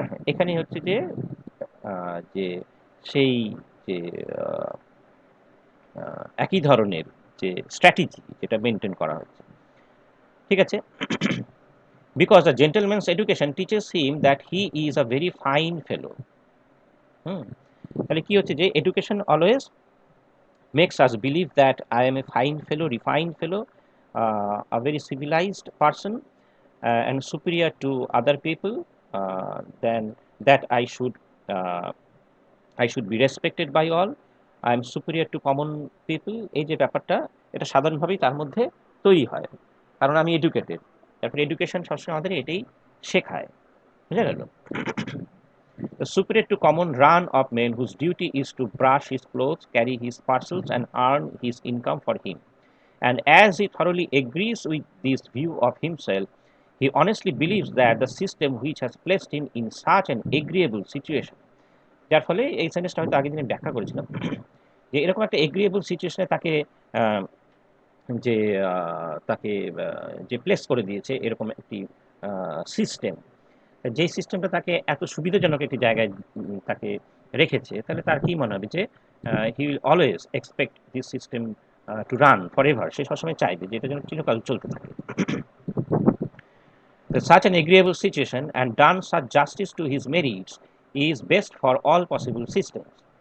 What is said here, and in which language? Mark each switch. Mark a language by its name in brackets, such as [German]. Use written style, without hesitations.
[Bangla] এখানে হচ্ছে যে যে সেই যে আহ, একই ধরনের যে স্ট্র্যাটেজি যেটা মেনটেন করা হচ্ছে, ঠিক আছে। [English] Because the gentleman's education teaches him that he is a very fine fellow. [Bangla] হুম, তাহলে কি হচ্ছে যে [English] Education always makes us believe that I am a fine fellow, refined fellow, a very civilized person, and superior to other people, then that uh, I should be respected by all. I am superior to common people. [Bangla] এই যে ব্যাপারটা, এটা সাধারণভাবেই তার মধ্যে তৈরি হয়, কারণ আমি এডুকেটেড। তারপরে এডুকেশন সবসময় আমাদের এটাই শেখায়, বুঝা গেল। [English] The superior to common run of men whose duty is to brush his clothes, carry his parcels, and earn his income for him. And as he thoroughly agrees with this view of himself, he honestly believes that the system which has placed him in such an agreeable situation, [Bangla] যার ফলে এই সেন্টেন্সটা হয়তো আগের দিনে ব্যাখ্যা করেছিলাম, যে এরকম একটা এগ্রিয়েবল সিচুয়েশনে তাকে আহ, যে তাকে যে প্লেস করে দিয়েছে এরকম একটি সিস্টেম, যেই সিস্টেমটা তাকে এত সুবিধাজনক একটি জায়গায় তাকে রেখেছে, তাহলে তার কি মনে হবে যে [English] he will always expect this system to run forever, [Bangla] সে সবসময় চাইবে যে এটা যেন চিরকাল চলতে থাকে। [English] Such an agreeable situation and done such justice to his merits is best for all possible systems.